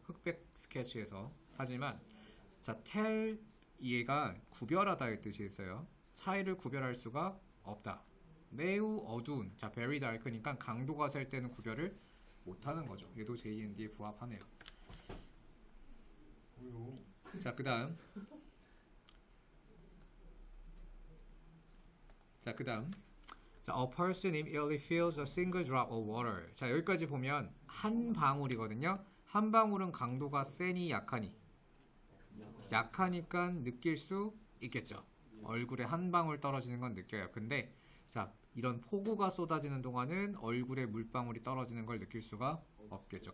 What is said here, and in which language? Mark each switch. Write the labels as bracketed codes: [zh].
[ko] 흑백 스케치에서. 하지만 자, tell 얘가 구별하다의 뜻이 있어요. 차이를 구별할 수가 없다. 매우 어두운, 자, very dark니까 강도가 셀 때는 구별을 못하는 거죠. 얘도 JND에 부합하네요. [en] 자, 그 다음 자, a person immediately feels a single drop of water. [ko] 자, 여기까지 보면 한 방울이거든요. 한 방울은 강도가 세니 약하니? 약하니까 느낄 수 있겠죠. 얼굴에 한 방울 떨어지는 건 느껴요. 근데 자, 이런 폭우가 쏟아지는 동안은 얼굴에 물방울이 떨어지는 걸 느낄 수가 없겠죠.